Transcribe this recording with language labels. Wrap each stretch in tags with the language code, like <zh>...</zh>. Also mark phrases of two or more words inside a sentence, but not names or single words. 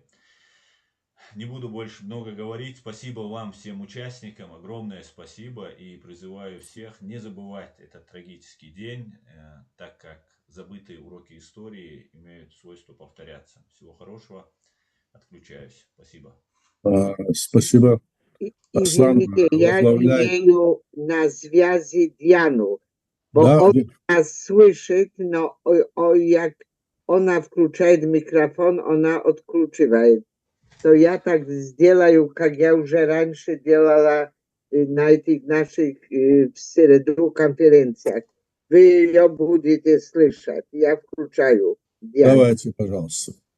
<ru>Не буду больше много говорить. Спасибо вам, всем участникам, огромное спасибо, и призываю всех не забывать этот трагический день, так как забытые уроки истории имеют свойство повторяться. Всего хорошего. Отключаюсь. Спасибо. Спасибо. Извините, я имею на связи Диану,</ru> <pl>bo</pl> <ru>Да,</ru> <pl>ona nas słyszy, no jak ona</pl> <ru>включает микрофон, она отключивает. То я так сделаю, как я уже раньше делала на этих наших в среду конференциях. Вы ее будете слышать. Я включаю. Диану. давайте, пожалуйста.</ru>